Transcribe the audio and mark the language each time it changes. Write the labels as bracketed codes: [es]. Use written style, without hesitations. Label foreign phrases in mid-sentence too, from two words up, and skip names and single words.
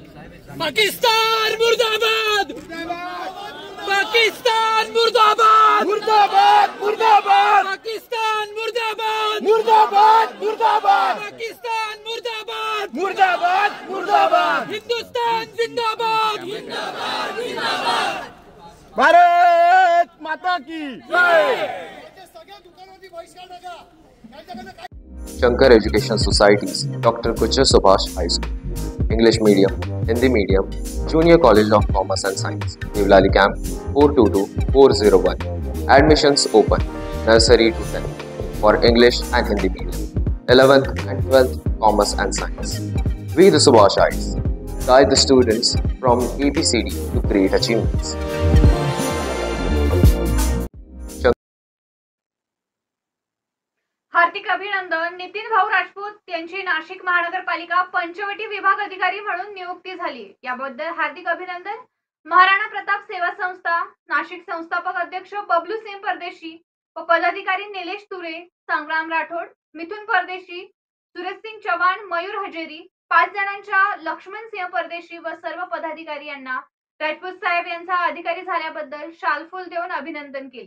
[hi] पाकिस्तान मुर्दाबाद, पाकिस्तान मुर्दाबाद, मुर्दाबाद मुर्दाबाद, पाकिस्तान मुर्दाबाद, मुर्दाबाद मुर्दाबाद, पाकिस्तान मुर्दाबाद, मुर्दाबाद मुर्दाबाद, हिंदुस्तान जिंदाबाद, जिंदाबाद जिंदाबाद, भारत माता की जय. [en] Shankar Education Societies, Dr. Kucha Subhash High School, English Medium, Hindi Medium, Junior College of Commerce and Science, Devlali Camp 422401. Admissions open, nursery to 10th for English and Hindi Medium, 11th and 12th Commerce and Science. We the Subhashites guide the students from ABCD to great achievements. [mr] हार्दिक अभिनंदन. नितीन भाऊ राजपूत यांची नाशिक महानगरपालिका पंचवटी विभाग अधिकारी म्हणून नियुक्ती झाली. याबद्दल हार्दिक अभिनंदन. महाराणा प्रताप सेवा संस्था नाशिक संस्थापक अध्यक्ष बबलू सिंह परदेशी व पदाधिकारी निलेश तुरे, संग्राम राठोड, मिथुन परदेशी, सुरेश सिंग चव्हाण, मयूर हजेरी, 5 जणांच्या लक्ष्मण सिंह परदेशी व सर्व पदाधिकारी यांना राजपूत साहेब यांचा अधिकारी झाल्याबद्दल शालफूल देऊन अभिनंदन केले.